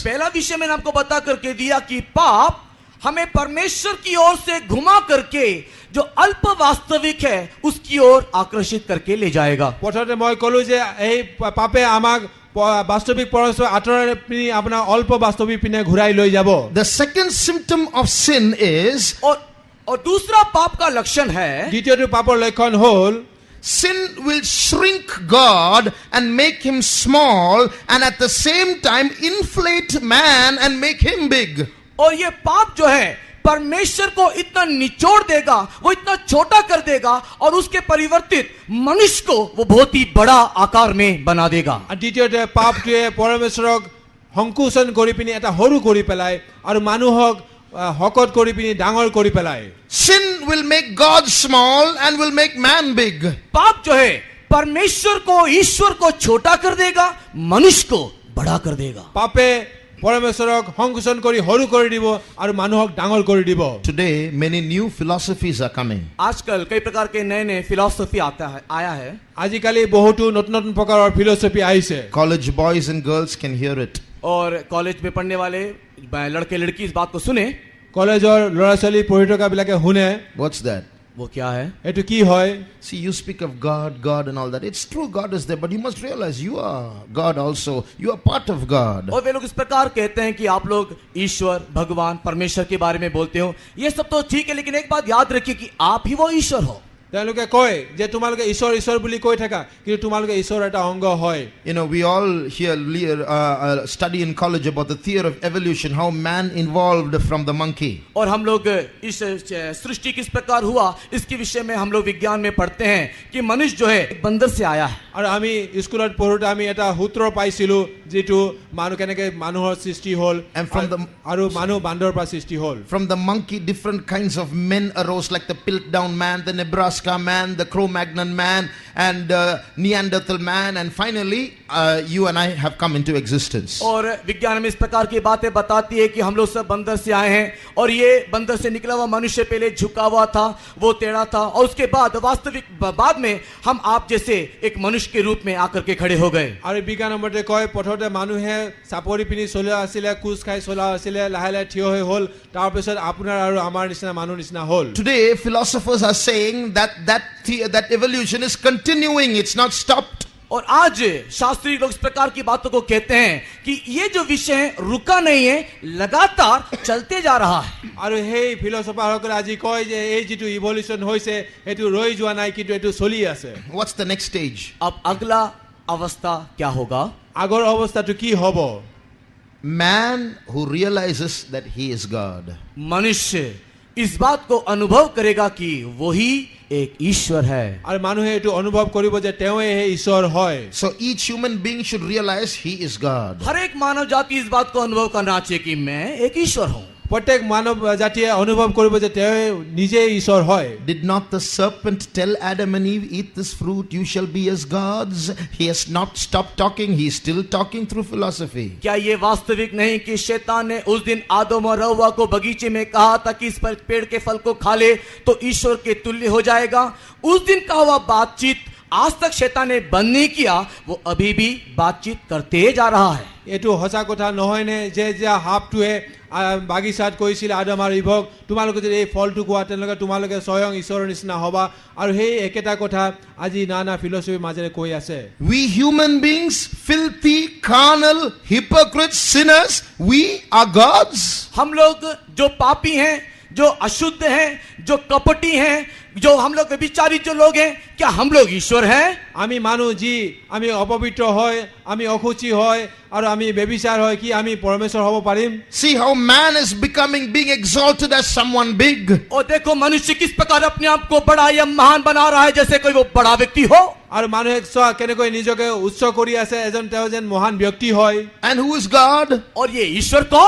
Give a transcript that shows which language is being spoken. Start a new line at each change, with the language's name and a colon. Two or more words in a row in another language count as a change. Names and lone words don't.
Hindi: पहला विषय मैंने आपको बता करके दिया कि पाप हमें परमेश्वर की ओर से घुमा करके जो अल्प वास्तविक है उसकी ओर आकर्षित करके ले जाएगा।
Assamese: প্ৰথমতে মই ক'লো যে এই পাপে আমাক বাস্তৱিক পৰমেশ্বৰ আঁতৰাই পিনি আপোনাৰ অল্প বাস্তৱিক পিনে ঘূৰাই লৈ যাব।
English: The second symptom of sin is
Hindi: और दूसरा पाप का लक्षण है,
Assamese: দ্বিতীয়টো পাপৰ লক্ষণ হ'ল
English: sin will shrink God and make him small, and at the same time inflate man and make him big.
Hindi: और ये पाप जो है परमेश्वर को इतना निचोड़ देगा, वो इतना छोटा कर देगा और उसके परिवर्तित मनुष्य को वो बहुत ही बड़ा आकार में बना देगा।
Assamese: আৰু দ্বিতীয়তে পাপটোৱে পৰমেশ্বৰক সংকোচন কৰি পিনি এটা সৰু কৰি পেলাই আৰু মানুহক হকত কৰি পিনি ডাঙৰ কৰি পেলাই।
English: Sin will make God small and will make man big.
Hindi: पाप जो है परमेश्वर को, ईश्वर को छोटा कर देगा, मनुष्य को बड़ा कर देगा।
Assamese: পাপে পৰমেশ্বৰক সংকোচন কৰি সৰু কৰি দিব আৰু মানুহক ডাঙৰ কৰি দিব।
English: Today, many new philosophies are coming.
Hindi: आजकल कई प्रकार के नए नए फिलॉसफी आया है।
Assamese: আজিকালি বহুতো নতুন নতুন প্ৰকাৰৰ ফিলচফি আহিছে।
English: College boys and girls can hear it.
Hindi: और कॉलेज में पढ़ने वाले लड़के लड़की इस बात को सुने।
Assamese: কলেজৰ ল'ৰা ছোৱালী পঢ়ি থকা বিলাকে শুনে।
English: What's that?
Hindi: वो क्या है?
Assamese: এইটো কি হয়?
English: See, you speak of God and all that. It's true, God is there, but you must realize you are God also. You are part of God.
Hindi: और वे लोग इस प्रकार कहते हैं कि आप लोग ईश्वर, भगवान, परमेश्वर के बारे में बोलते हो। ये सब तो ठीक है, लेकिन एक बात याद रखिए कि आप ही वो ईश्वर हो।
Assamese: তেওঁলোকে কয় যে তোমালোকে ঈশ্বৰ ঈশ্বৰ বুলি কৈ থাকা কিন্তু তোমালোকে ঈশ্বৰৰ এটা অংগ হয়।
English: You know, we all here study in college about the theory of evolution, how man evolved from the monkey.
Hindi: और हम लोग इस सृष्टि किस प्रकार हुआ इसके विषय में हम लोग विज्ञान में पढ़ते हैं कि मनुष्य जो है एक बंदर से आया है।
Assamese: আৰু আমি স্কুলত পঢ়োতে আমি এটা সূত্ৰ পাইছিলো যিটো মানুহ কেনেকে মানুহৰ সৃষ্টি হ'ল আৰু মানুহ বান্দৰৰ পৰা সৃষ্টি হ'ল।
English: From the monkey, different kinds of men arose, like the Piltdown man, the Nebraska man, the Cro-Magnon man, and Neanderthal man, and finally you and I have come into existence.
Hindi: और विज्ञान में इस प्रकार की बातें बताती है कि हम लोग सब बंदर से आए हैं और ये बंदर से निकला हुआ मनुष्य पहले झुका हुआ था, वो टेढ़ा था, और उसके बाद वास्तविक बाद में हम आप जैसे एक मनुष्य के रूप में आकर के खड़े हो गए।
Assamese: আৰু বিজ্ঞানৰ মতে কয় প্ৰথমতে মানুহে চাপৰি পিনি চলা আছিলে, কোচ খাই চলা আছিলে, লাহে লাহে থিয় হৈ হ'ল, তাৰ পিছত আপোনাৰ আৰু আমাৰ নিচিনা মানুহ নিচিনা হ'ল।
English: Today philosophers are saying that evolution is continuing, it's not stopped.
Hindi: और आज शास्त्री लोग इस प्रकार की बातों को कहते हैं कि ये जो विषय है रुका नहीं है, लगातार चलते जा रहा है।
Assamese: আৰু সেই ফিলচফাৰসকলে আজি কয় যে এই যিটো ইভলিউচন হৈছে সেইটো ৰৈ যোৱা নাই, কিন্তু এইটো চলি আছে।
English: What's the next stage?
Hindi: अब अगला अवस्था क्या होगा?
Assamese: আগৰ অৱস্থাটো কি হ'ব?
English: Man who realizes that he is God.
Hindi: मनुष्य इस बात को अनुभव करेगा कि वही एक ईश्वर है।
Assamese: আৰু মানুহে এইটো অনুভৱ কৰিব যে তেওঁৱে হে ঈশ্বৰ হয়।
English: So each human being should realize he is God.
Hindi: हर एक मानव जाति इस बात को अनुभव करना चाहिए कि मैं एक ईश्वर हूँ।
Assamese: প্ৰত্যেক মানৱ জাতিয়ে অনুভৱ কৰিব যে তেওঁ নিজে ঈশ্বৰ হয়।
English: Did not the serpent tell Adam and Eve, eat this fruit, you shall be as gods? He has not stopped talking, he is still talking through philosophy.
Hindi: क्या ये वास्तविक नहीं कि शैतान ने उस दिन आदम और हव्वा को बगीचे में कहा था कि इस पर पेड़ के फल को खा ले तो ईश्वर के तुल्य हो जाएगा? उस दिन का हुआ बातचीत आज तक शैतान ने बंद नहीं किया, वो अभी भी बातचीत करते जा रहा है।
Assamese: এইটো সঁচা কথা নহয়নে যে যে সাপটোৱে বাগিচাত কৈছিল আদম আৰু ইভক, তোমালোকে যদি এই ফলটো খোৱা তেনেহ'লে তোমালোকে স্বয়ং ঈশ্বৰৰ নিচিনা হ'বা, আৰু সেই একেটা কথা আজি নানা ফিলচফিৰ মাজেৰে কৈ আছে।
English: We human beings, filthy, carnal, hypocrites, sinners, we are gods.
Hindi: हम लोग जो पापी हैं, जो अशुद्ध हैं, जो कपटी हैं, जो हम लोग व्यभिचारी जो लोग हैं, क्या हम लोग ईश्वर हैं?
Assamese: আমি মানুহ যি আমি অপবিত্ৰ হয়, আমি অসুচি হয় আৰু আমি ব্যভিচাৰ হয়, কি আমি পৰমেশ্বৰ হ'ব পাৰিম?
English: See how man is being exalted as someone big.
Hindi: और देखो मनुष्य किस प्रकार अपने आप को बड़ा या महान बना रहा है, जैसे कोई वो बड़ा व्यक्ति हो।
Assamese: আৰু মানুহে চোৱা কেনেকৈ নিজকে উচ্চ কৰি আছে, এজন তেওঁ যেন মহান ব্যক্তি হয়।
English: And who is God?
Hindi: और ये ईश्वर कौन?